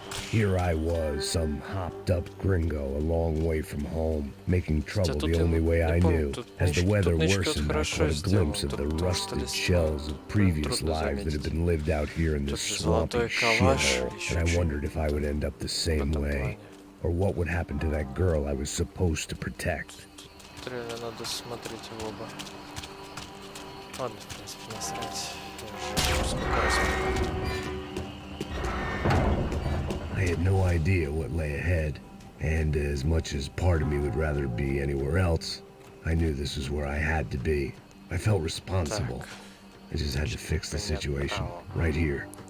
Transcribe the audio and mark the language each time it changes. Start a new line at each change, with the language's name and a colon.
English: Here I was, some hopped-up gringo a long way from home, making trouble the only way I knew. As the weather worsened, I caught a glimpse of the rusted shells of previous lives that had been lived out here in this swampy shithole, and I wondered if I would end up the same way, or what would happen to that girl I was supposed to protect.
Russian: Трейлер надо смотреть в оба. Ладно, в принципе, насрать. Я уже сколько раз смотрел.
English: I had no idea what lay ahead, and as much as part of me would rather be anywhere else, I knew this was where I had to be. I felt responsible. I just had to fix the situation, right here.